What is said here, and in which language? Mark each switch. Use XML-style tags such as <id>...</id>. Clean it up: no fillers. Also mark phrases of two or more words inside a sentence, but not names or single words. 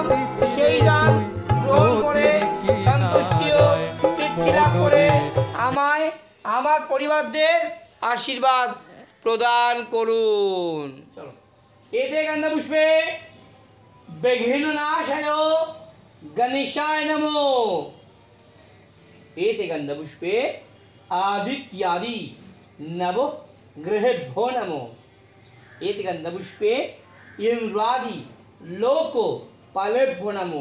<bn>কাঁদিস সেই দান তুই? গ্রহণ করে নদীর সন্তুষ্টি ও কিনারায় তৃপ্তি লাভ করে আমায় আমার পরিবারদের আশীর্বাদ প্রদান করুন।</bn> <sa>চলো এতে গন্ধ পুষ্পে বিঘ্ন নাশায় গণেশায় নমো। एते गन्धपुष्पे आदित्यादि नव ग्रहेभ्यो नमो। एते गन्धपुष्पे इंद्रादि लोको पालेभ्यो नमो।</sa>